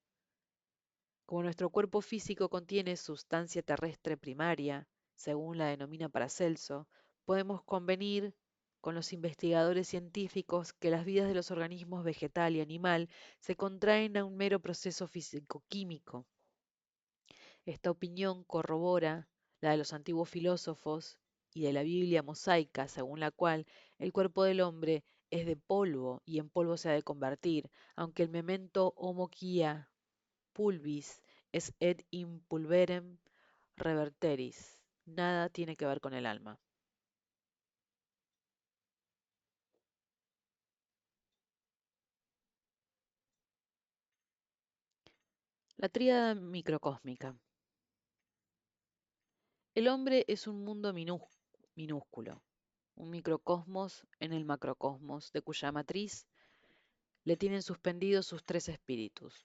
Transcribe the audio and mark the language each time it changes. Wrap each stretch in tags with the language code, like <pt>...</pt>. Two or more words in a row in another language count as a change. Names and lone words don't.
<es>Como nuestro cuerpo físico contiene sustancia terrestre primaria, según la denomina Paracelso, podemos convenir con los investigadores científicos que las vidas de los organismos vegetal y animal se contraen a un mero proceso físico-químico. Esta opinión corrobora la de los antiguos filósofos y de la Biblia mosaica, según la cual el cuerpo del hombre es de polvo y en polvo se ha de convertir, aunque el</es> <la>memento homo quia pulvis es et in pulverem reverteris.</la> <es>Nada tiene que ver con el alma. La tríada microcósmica. El hombre es un mundo minúsculo, un microcosmos en el macrocosmos, de cuya matriz le tienen suspendidos sus tres espíritus.</es>